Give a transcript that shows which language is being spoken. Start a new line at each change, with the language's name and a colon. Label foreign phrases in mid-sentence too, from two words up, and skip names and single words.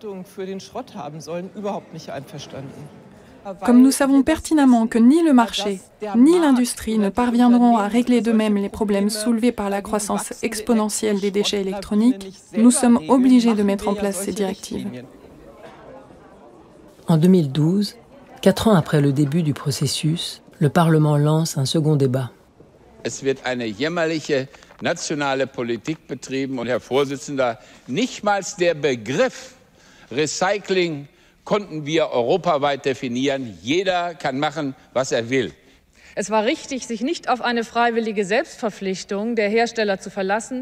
French: Comme nous savons pertinemment que ni le marché, ni l'industrie ne parviendront à régler d'eux-mêmes les problèmes soulevés par la croissance exponentielle des déchets électroniques, nous sommes obligés de mettre en place ces directives. En 2012, 4 ans après le début du processus, le Parlement lance un second débat.
German: Es wird eine jämmerliche nationale Politik betrieben und Herr Vorsitzender, nicht mal der Begriff Recycling konnten wir europaweit definieren. Jeder kann machen, was er will. Es war richtig, sich nicht auf eine freiwillige Selbstverpflichtung der Hersteller zu verlassen.